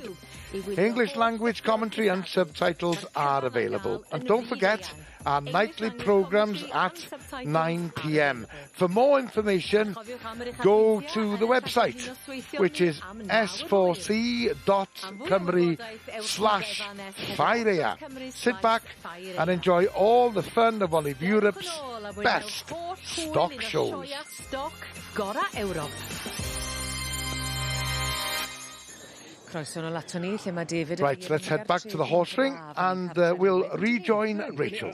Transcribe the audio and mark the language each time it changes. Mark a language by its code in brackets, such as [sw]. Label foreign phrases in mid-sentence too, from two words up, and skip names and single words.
[en] English language commentary and subtitles are available. And don't forget our nightly programmes at 9 p.m. For more information, go to the website, which is s4c.cymru/Ffair Aeaf. Sit back and enjoy all the fun of one of Europe's best stock shows. Right, let's head back to the horse ring and we'll rejoin Rachel.